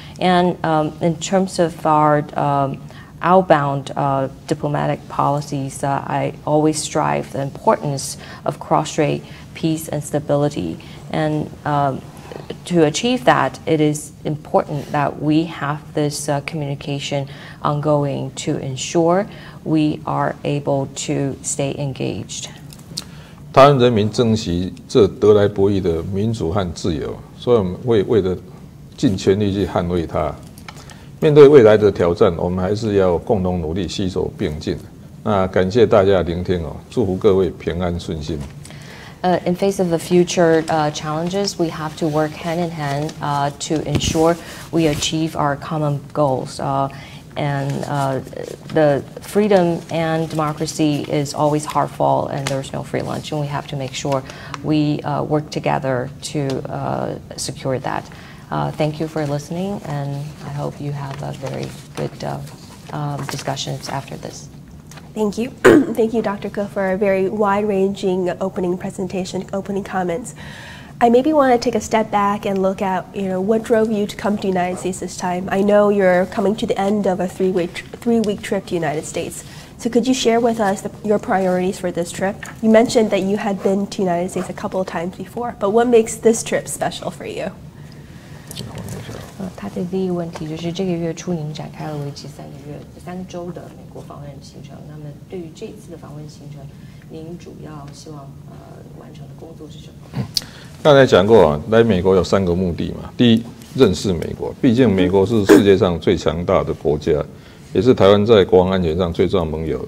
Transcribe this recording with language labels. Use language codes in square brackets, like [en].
[en] And in terms of our outbound diplomatic policies, I always strive the importance of cross-strait peace and stability. And to achieve that, it is important that we have this communication ongoing to ensure we are able to stay engaged. [zh] 台湾人民珍惜这得来不易的民主和自由，所以我们会为了尽全力去捍卫它。面对未来的挑战，我们还是要共同努力，携手并进。那感谢大家的聆听祝福各位平安顺心。 [en] In face of the future challenges, we have to work hand in hand to ensure we achieve our common goals. And the freedom and democracy is always hard fought, and there's no free lunch. And we have to make sure we work together to secure that. Thank you for listening, and I hope you have a very good discussions after this. Thank you. Thank you, Dr. Ko, for a very wide-ranging opening presentation, opening comments. I maybe want to take a step back and look at, what drove you to come to the United States this time. I know you're coming to the end of a three-week trip to the United States. So could you share with us your priorities for this trip? You mentioned that you had been to the United States a couple of times before, but what makes this trip special for you? [zh] 他的第一个问题就是这个月初您展开了为期3周的美国访问行程。那么对于这次的访问行程，您主要希望完成的工作是什么？刚才讲过啊，来美国有3个目的嘛。第一，认识美国，毕竟美国是世界上最强大的国家，也是台湾在国防安全上最重要的盟友。